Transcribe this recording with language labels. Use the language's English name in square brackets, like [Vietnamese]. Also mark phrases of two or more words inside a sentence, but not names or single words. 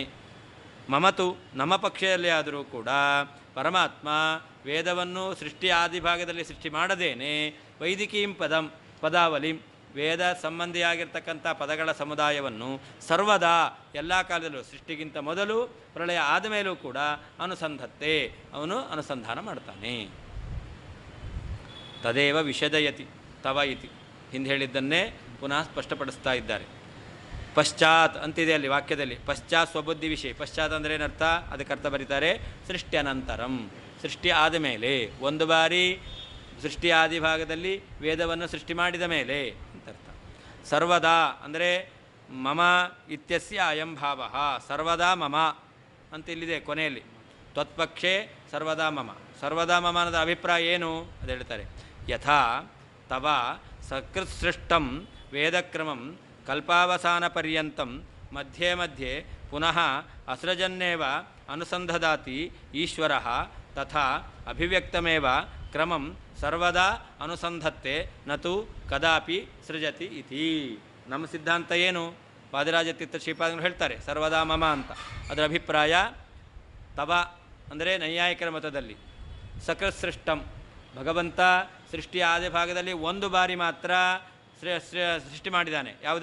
[Kannada] ಮಮತು ನಮ್ಮ ಪಕ್ಷದಲ್ಲಿ ಆದರೂ ಕೂಡ ಪರಮಾತ್ಮ ವೇದವನ್ನು ಸೃಷ್ಟಿ ಆದಿಭಾಗದಲ್ಲಿ ಸೃಷ್ಟಿ ಮಾಡದೇನೆ [Sanskrit] ವೈದಿಕೀಂ ಪದಾವಲಿಂ [Kannada] ವೇದ ಸಂಬಂಧಿಯಾಗಿರ್ತಕ್ಕಂಥ ಪದಗಳ ಸಮುದಾಯವನ್ನು ಸರ್ವದಾ ಎಲ್ಲ ಕಾಲದಲ್ಲೂ ಸೃಷ್ಟಿಗಿಂತ ಮೊದಲು ಪ್ರಳಯ ಆದ ಮೇಲೂ ಕೂಡ ಅವನು ಅನುಸಂಧಾನ ಮಾಡ್ತಾನೆ. [Sanskrit] ತದೇವ ವಿಷದಯತಿ ತವ ಇತಿ [Kannada] ಹಿಂದೆ ಹೇಳಿದ್ದನ್ನೇ ಪುನಃ ಸ್ಪಷ್ಟಪಡಿಸ್ತಾ ಇದ್ದಾರೆ. ಪಶ್ಚಾತ್ ಅಂತಿದೆ ಅಲ್ಲಿ ವಾಕ್ಯದಲ್ಲಿ. [Sanskrit] ಪಶ್ಚಾತ್ ಸ್ವಬುದ್ಧಿ ವಿಷಯ. [Kannada] ಪಶ್ಚಾತ್ ಅಂದರೆ ಏನರ್ಥ? ಅದಕ್ಕೆ ಅರ್ಥ ಬರೀತಾರೆ [Sanskrit] ಸೃಷ್ಟಿ ಅನಂತರಂ, [Kannada] ಸೃಷ್ಟಿ ಆದ ಮೇಲೆ, ಒಂದು ಬಾರಿ ಸೃಷ್ಟಿ ಆದಿಭಾಗದಲ್ಲಿ ವೇದವನ್ನು ಸೃಷ್ಟಿ ಮಾಡಿದ ಮೇಲೆ ಅಂತರ್ಥ. ಸರ್ವದಾ ಅಂದರೆ [Sanskrit] ಮಮ ಇತ್ಯಸ್ಯ ಅಯಂ ಭಾವ, ಸರ್ವದಾ ಮಮ [Kannada] ಅಂತ ಇಲ್ಲಿದೆ ಕೊನೆಯಲ್ಲಿ. [Sanskrit] ತ್ವತ್ಪಕ್ಷೆ ಸರ್ವದಾ ಮಮ. ಸರ್ವದಾ ಮಮ [Kannada] ಅನ್ನೋದ ಅಭಿಪ್ರಾಯ ಏನು ಅದು ಹೇಳ್ತಾರೆ. [Sanskrit] ಯಥಾ ತವ ಸಕೃತ್ಸೃಷ್ಟಂ ವೇದಕ್ರಮಂ ಕಲ್ಪಾವಸಾನ ಪರ್ಯಂತಂ ಮಧ್ಯೆ ಮಧ್ಯೆ ಪುನಃ ಅಸೃಜನ್ನೇವ ಅನುಸಂಧದಾತಿ ಈಶ್ವರಃ ತಥಾ ಅಭಿವ್ಯಕ್ತಮೇವ ಕ್ರಮಂ ಸರ್ವದಾ ಅನುಸಂಧತ್ತೆ ನತು ಕದಾಪಿ ಸೃಜತಿ ಇತಿ. [Kannada] ನಮ್ಮ ಸಿದ್ಧಾಂತ ಏನು? ಪಾದರಾಜತೀರ್ಥ ಶ್ರೀಪಾದಗಳು ಹೇಳ್ತಾರೆ [Sanskrit] ಸರ್ವದಾ ಮಮ [Kannada] ಅಂತ. ಅದರ ಅಭಿಪ್ರಾಯ ತವ ಅಂದರೆ ನೈಯಾಯಿಕರ ಮತದಲ್ಲಿ ಸಕೃತ್ಸೃಷ್ಟಂ ಭಗವಂತ ಸೃಷ್ಟಿಯ ಆದಿಭಾಗದಲ್ಲಿ ಒಂದು ಬಾರಿ ಮಾತ್ರ ಸೃಷ್ಟಿ ಮಾಡಿದ್ದಾನೆ.